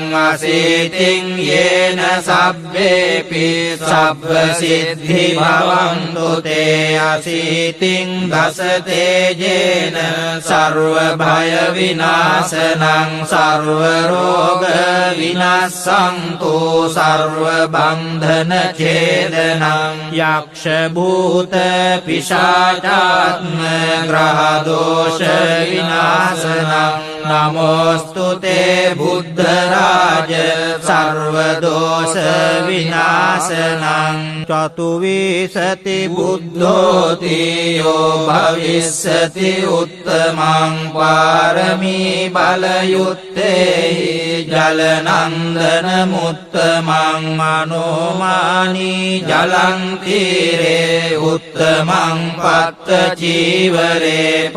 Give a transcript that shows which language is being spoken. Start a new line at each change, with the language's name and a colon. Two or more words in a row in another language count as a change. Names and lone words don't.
Pali: අසීතින් යේන සබ්බේපි සබ්බ සිද්ධි භවන්තු තේ අසීතින් දස තේජේන සර්ව භය විනාශනං සර්ව රෝග විනාශන්තු සර්ව බන්ධන ඡේදනං යක්ෂ භූත පිශාචාත්ම ග්‍රහ දෝෂ විනාශනං නමෝස්තුතේ බුද්ධ රාජ සර්ව දෝෂ විනාශනං. චතුවිසති බුද්ධෝති යෝ භවිස්සති උත්තමං පාරමී බලයුත්තේහි ජලනන්දන මුත්තමං අනෝමානී ජලං තීරේ උත්තමං පත්ත චීවරේ